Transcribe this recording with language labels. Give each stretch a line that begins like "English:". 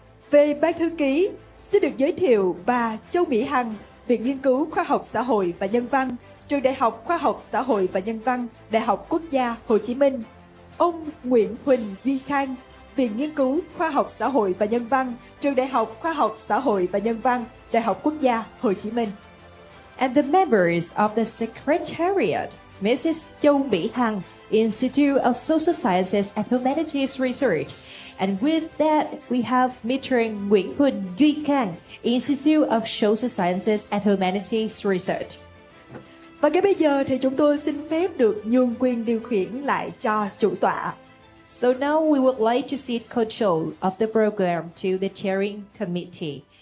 Vietnamese: Về ban thư ký, xin được giới thiệu bà Châu Mỹ Hằng, Viện Nghiên cứu Khoa học Xã hội và Nhân văn, Trường Đại học Khoa học Xã hội và Nhân văn, Đại học Quốc gia Hồ Chí Minh. Ông Nguyễn Huỳnh Duy Khang, Viện Nghiên cứu Khoa học Xã hội và Nhân văn, Trường Đại học Khoa học Xã hội và Nhân văn, Đại học Quốc gia Hồ Chí Minh.
English: and the members of the Secretariat, Mrs. Châu Mỹ Hằng, Institute of Social Sciences and Humanities Research. And with that, we have Mr. Nguyễn Huỳnh Duy Cang, Institute of Social Sciences and Humanities Research.
Vietnamese: Và ngay bây giờ thì chúng tôi xin phép được nhường quyền điều khiển lại cho chủ tọa.
English: So now we would like to cede control of the program to the chairing committee.